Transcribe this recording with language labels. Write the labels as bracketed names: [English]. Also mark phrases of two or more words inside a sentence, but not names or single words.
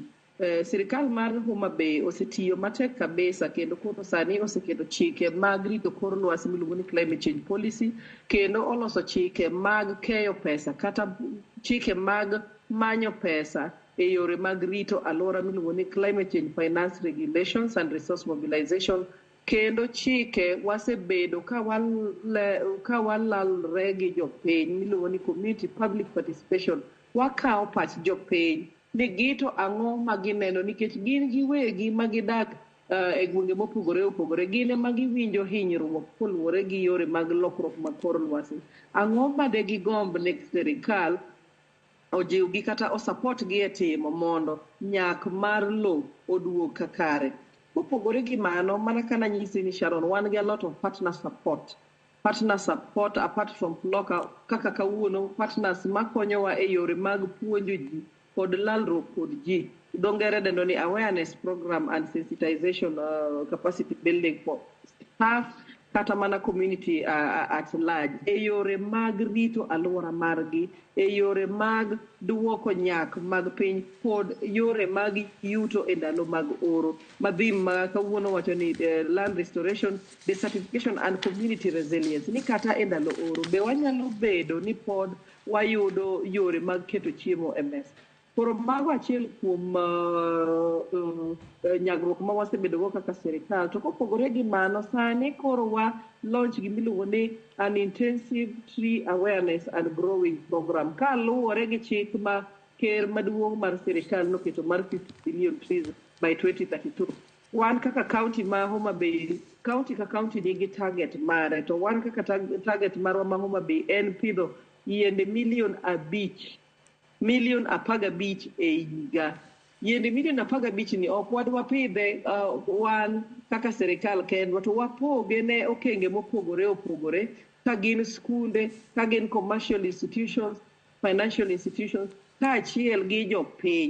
[Luo (Kenya and Tanzania)] Sirikal mar Homa Bay osetiyo matek kabisa kendo koro sani oseketo chike mag rito kor lwasi miluongo ni [English] climate change policy, [Luo (Kenya and Tanzania)] kendo oloso chike mag keyo pesa kata chike mag manyo pesa e yore mag rito alwora miluongo ni [English] climate change finance regulations and resource mobilization. [Luo (Kenya and Tanzania)] Kendo chike wasebedo ka walalre gi jopiny miluongo ni [English] community public participation. [Luo (Kenya and Tanzania)] Wakawo pach jopiny ni gito ang'o ma gineno nikech gin giwegi ma gidak e gwenge mopogore opogore, gin ema giwinjo hinyruok koluwore gi yore mag lokruok mag kor lwasi. Ang'o ma de gigomb ne sirikal ojiwgi kata osapot gi e timo mondo nyak mar lo oduog kakare. Kopogore gi mano, mana kana nyisi ni Sharon, wan gi [English] a lot of partner support apart from FLOCA, [Luo (Kenya and Tanzania)] kaka kawuono partners makonyowa e yore mag puonjo ji kod lalruok kod ji. Dongere dendo ni [English] awareness program and sensitization capacity building for staff [Luo (Kenya and Tanzania)] kata mana [English] community at large [Luo (Kenya and Tanzania)] e yore mag rito alwora margi, e yore mag duoko nyak mag piny kod yore mag yuto e ndalo mag oro. Madhim ma kawuono wacho ni [English] land restoration, desertification and community resilience. [Luo (Kenya and Tanzania)] Ni kata e ndalo oro be wanyalo bedo ni pod wayudo yore mag keto chiemo e mesa. Koro mago achiel kuom nyagruok ma wasebedogo kaka sirikal. To kopogore gi mano, sani koro wa launch gimiluongo ni [English] an intensive tree awareness and growing program [Luo (Kenya and Tanzania)] kaluwore gi chik ma ker maduong' mar sirikal noketo mar [English] 50 billion trees by 2032. [Luo (Kenya and Tanzania)] Wan kaka county ma Homa Bay, county ka county nigi target mare, to wan kaka target marwa ma Homa Bay en pidho yiende milion 15 e higa. Yiende milion 15 ni ok wadwa pidhe wan kaka sirikal kendwa, to wapoge ne okenge mopogore opogore, ka gin skunde, ka gin [English] commercial institutions, financial institutions, [Luo (Kenya and Tanzania)] kaachiel gi jopiny.